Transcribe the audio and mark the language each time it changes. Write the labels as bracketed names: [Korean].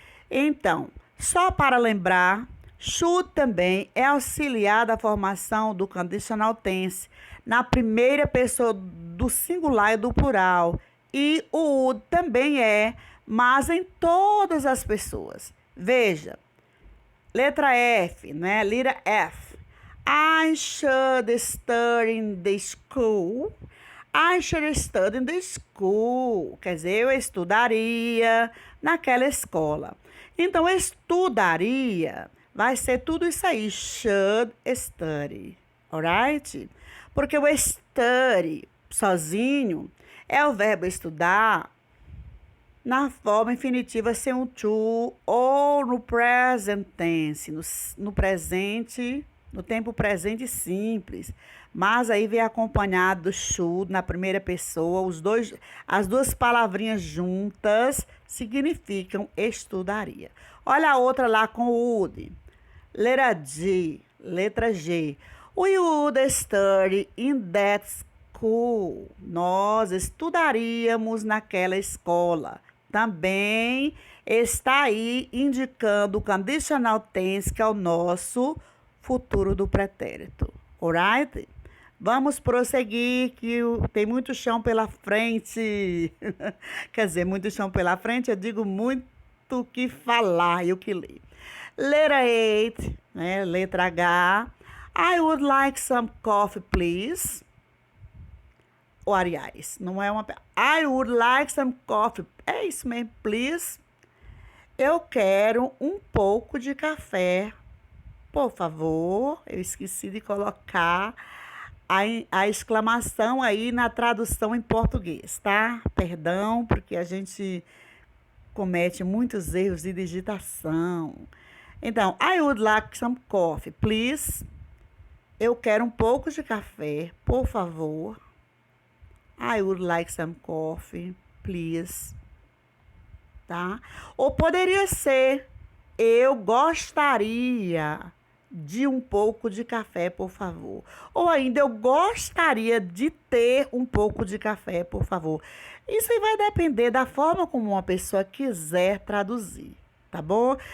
[Portuguese] Então, só para lembrar, should também é auxiliar da formação do conditional tense na primeira pessoa do singular e do plural. E o would também é, mas em todas as pessoas. Veja, letra F, né? Letra F. [English] I should study in the school. I should study in the school. [Portuguese] Quer dizer, eu estudaria naquela escola. Então, estudaria vai ser tudo isso aí. Should study. Alright? Porque o study sozinho é o verbo estudar na forma infinitiva sem um to ou no present tense, no presente, no tempo presente simples. Mas aí vem acompanhado do should na primeira pessoa, as duas palavrinhas juntas significam estudaria. Olha a outra lá com o would. Letra G. [English] We would study in that school. [Portuguese] Nós estudaríamos naquela escola. Também está aí indicando o conditional tense, que é o nosso futuro do pretérito. Alright? Vamos prosseguir, que tem muito chão pela frente. Quer dizer, muito chão pela frente, eu digo muito o que falar e o que ler. Letra 8, né? Letra H. [English] I would like some coffee, please. Ou, aliás, não é uma... I would like some coffee. [Portuguese] É isso mesmo, please. Eu quero um pouco de café. Por favor, eu esqueci de colocar a exclamação aí na tradução em português, tá? Perdão, porque a gente comete muitos erros de digitação. [English] Então, I would like some coffee, please. [Portuguese] Eu quero um pouco de café, por favor. [English] I would like some coffee, please. [Portuguese] Tá? Ou poderia ser, eu gostaria de um pouco de café, por favor. Ou ainda, eu gostaria de ter um pouco de café, por favor. Isso aí vai depender da forma como uma pessoa quiser traduzir, tá bom?